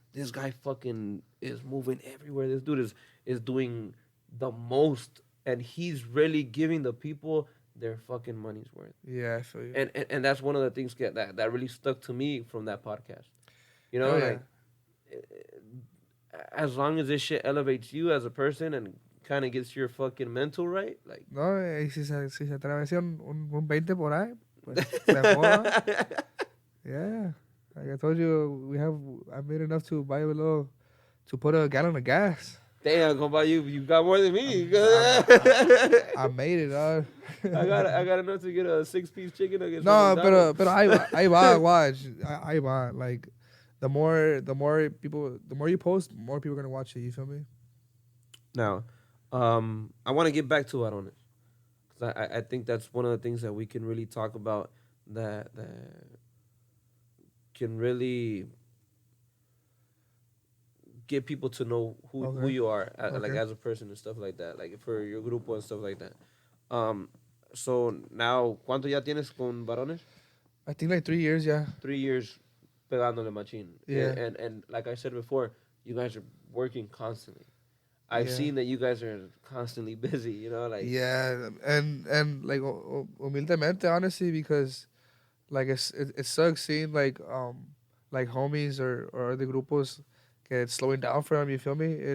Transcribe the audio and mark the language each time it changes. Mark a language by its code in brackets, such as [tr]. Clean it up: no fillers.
[en] This guy fucking is moving everywhere. This dude is doing the most, and he's really giving the people their fucking money's worth. Yeah, I feel you. And that's one of the things that really stuck to me from that podcast. You know, Oh, yeah. like as long as this shit elevates you as a person and kind of gets your fuch mental right, like. [es] No, si se atravesa un 20 por ahí, pues se joda. [en] Yeah. Like I told you, I made enough to buy to put a gallon of gas. Damn, compa, you got more than me. I made it, dog. I got enough to get a 6-piece chicken nuggets. [es] No, pero ahí va, watch. Ahí va. [en] Like, the more you post, more people are gonna watch it. You feel me? Now, I want to get back to Varones, because I think that's one of the things that we can really talk about that can really get people to know who you are, like as a person and stuff like that, like for your grupo and stuff like that. So now, [es] ¿cuánto ya tienes con Varones? [en] I think like 3 years, yeah. 3 years [es] pegándole machín. [en] Yeah. And like I said before, you guys are working constantly. I've Yeah. seen that you guys are constantly busy, like. Yeah, and like humildemente, honestly, because like it sucks seeing like homies or other grupos get slowing down for them. You feel me?